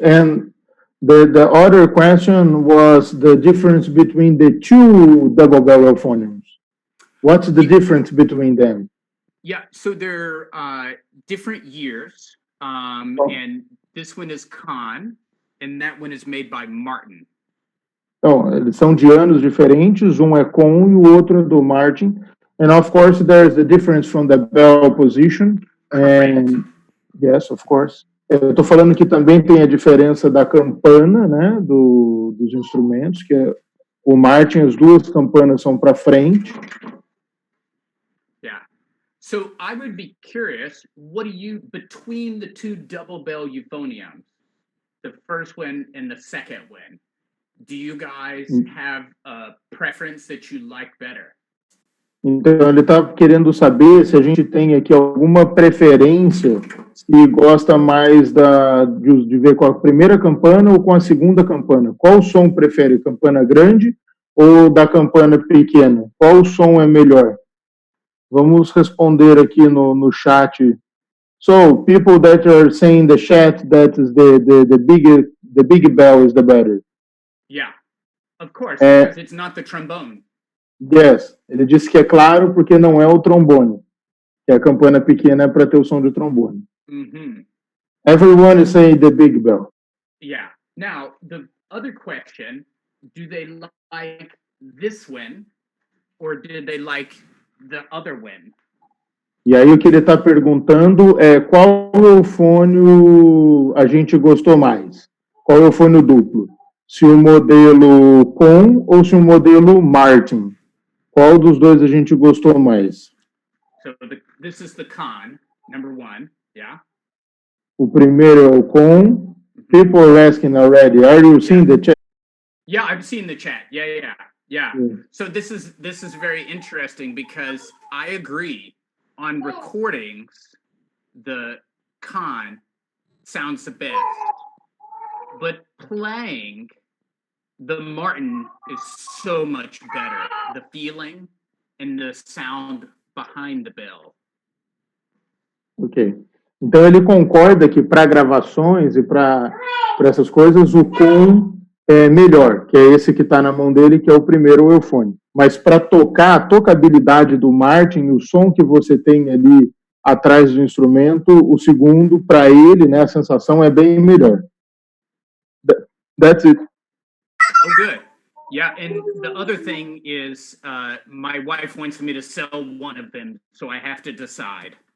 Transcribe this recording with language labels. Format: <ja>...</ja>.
<en>And the other question was the difference between the two double bell euphoniums. What's the difference between them? Yeah, so they're different years. And this one is Kahn, and that one is made by Martin.</en> <pt>Então, eles são de anos diferentes, um é Kohn e o outro é do Martin.</pt> <en>And of course, there's the difference from the bell position. And yes, of course.</en> <pt>Eu estou falando que também tem a diferença da campana, né, dos instrumentos, que é o Martin, as duas campanas são para frente.</pt> <en>Yeah. So I would be curious, what do you, between the two double bell euphoniums, the first one and the second one, do you guys have a preference that you like better?</en> <pt>Então, ele está querendo saber se a gente tem aqui alguma preferência, se gosta mais de ver com a primeira campana ou com a segunda campana. Qual som prefere, campana grande ou da campana pequena? Qual som é melhor? Vamos responder aqui no chat.</pt> <en>So, people that are saying in the chat that is the big bell is the better. Yeah, of course, because it's not the trombone. Yes,</en> <pt>ele disse que é claro porque não é o trombone, que a campana pequena é para ter o som de trombone. Mm-hmm.</pt> <en>Everyone is saying the big bell. Yeah. Now, the other question, do they like this one or did they like the other one?</en> <pt>E aí o que ele está perguntando é qual eufônio a gente gostou mais? Qual eufônio duplo? Se o modelo Kohn ou se o modelo Martin? Qual dos dois a gente gostou mais?</pt> <en>So this is the Kahn, number one, yeah?</en> <pt>O primeiro é o Kohn.</pt> <en>People are asking already. Are you seeing the chat? Yeah, I've seen the chat. Yeah. So this is very interesting because I agree on recordings, the Kahn sounds the best, but playing, the Martin is so much better. The feeling and the sound behind the bell. Ok.</en> <pt>Então ele concorda que para gravações e para essas coisas o Kohn é melhor, que é esse que está na mão dele, que é o primeiro eufone. Mas para tocar, a tocabilidade do Martin, o som que você tem ali atrás do instrumento, o segundo, para ele, né, a sensação é bem melhor.</pt> <en>That's it. Oh, good. Yeah, and the other thing is my wife wants me to sell one of them, so I have to decide.</en>